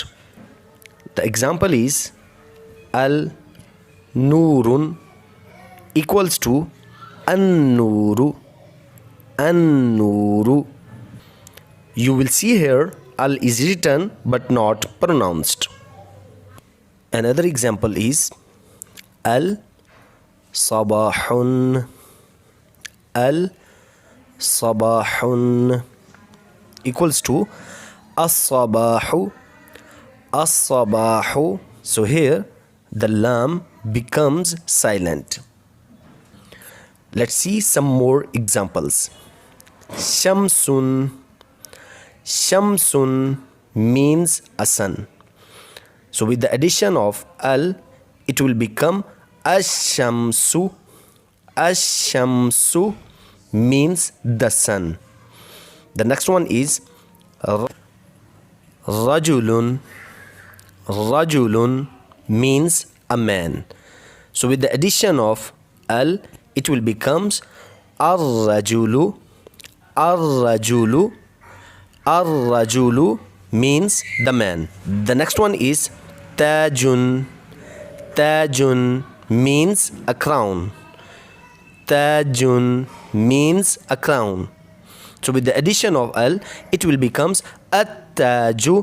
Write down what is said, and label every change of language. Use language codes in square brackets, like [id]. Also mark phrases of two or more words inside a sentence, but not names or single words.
[en] The example is [ar] ال نورٌ [en] equals to [ar] النورُ، النورُ. [en] You will see here al is written but not pronounced. Another example is [ar] ال صباحٌ، ال صباحٌ [en] equals to [ar] الصباحُ، الصباحُ. [en] So here the lam becomes silent. Let's see some more examples. [ar] شمسٌ. شمسٌ [en] means a sun. So with the addition of al, it will become ash-shamsu. Ash-shamsu means the sun. The next one is rajulun. Rajulun means a man. So with the addition of al, it will becomes ar-rajulu. [ar] الرجلُ. الرجلُ [en] means the man. The next one is [ar] تاجٌ. تاجٌ [en] means a crown. Tajun means a crown. So with the addition of al, it will becomes at-taju.